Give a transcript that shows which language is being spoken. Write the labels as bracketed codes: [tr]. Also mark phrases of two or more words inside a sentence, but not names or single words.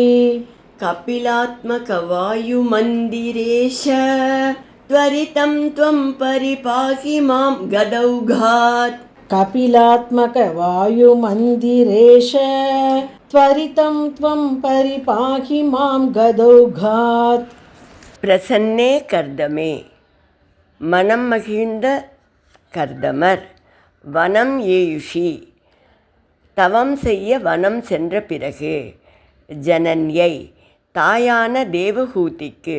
[sa] कपिलात्मक वायु मन्दिरेश, त्वरितं त्वं परिपाहि मां गदौघात्, कपिलात्मक वायु मन्दिरेश, त्वरितं त्वं परिपाहि मां गदौघात्. प्रसन्ने कर्दमे, [ta] மனம் மகிழ்ந்த கர்தமர். [sa] वनम् ईयुषि, [ta] தவம் செய்ய வனம் சென்ற பிறகு. ஜனன்யை, தாயான தேவஹூதிக்கு.